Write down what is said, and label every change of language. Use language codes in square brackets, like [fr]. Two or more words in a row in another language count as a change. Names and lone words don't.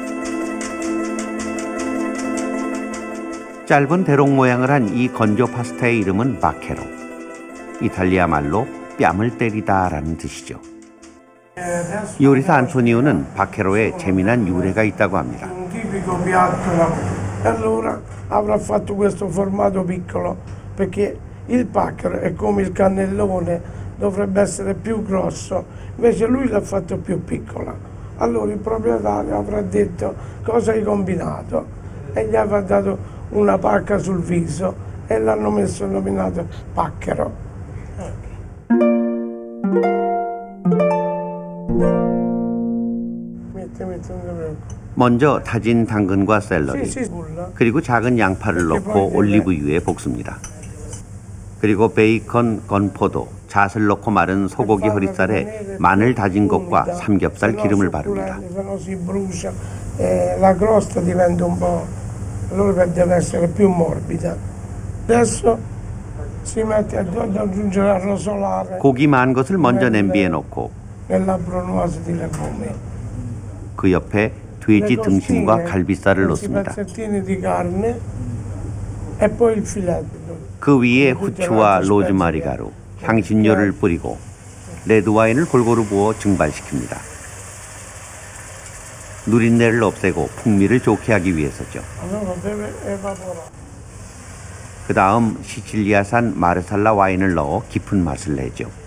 [ko] 짧은 대롱 모양을 한 이 건조 파스타의 이름은 바케로. 이탈리아 말로 뺨을 때리다라는 뜻이죠. 요리사 안토니오는 바케로에 재미난 유래가 있다고 합니다. [it] Allora avrà fatto questo formato piccolo perché il pacchero è come il cannellone dovrebbe essere più grosso, invece lui l'ha fatto più piccola. Allora il proprietario avrà detto cosa hai combinato e gli avrà dato una pacca sul viso e l'hanno nominato Pacchero. [ko] 먼저 다진 당근과 샐러리, 그리고 작은 양파를 넣고 올리브유에 볶습니다. 그리고 베이컨, 건포도, 잣을 넣고 마른 소고기 허리살에 마늘 다진 것과 삼겹살 기름을 바릅니다. [it] La crosta diventa un po', allora deve essere più morbida. Adesso si mette ad aggiungere a rosolare. [ko] 고기 만 것을 먼저 냄비에 넣고 [it] nella brunoise di legumi. [ko] 그 옆에 돼지 등심과 갈비살을 넣습니다. [it] pezzettini di carne e poi il filetto. [ko] 그 위에 후추와 로즈마리 가루, 향신료를 뿌리고 레드와인을 골고루 부어 증발시킵니다. 누린내를 없애고 풍미를 좋게 하기 위해서죠. 그 다음 시칠리아산 마르살라 와인을 넣어 깊은 맛을 내죠.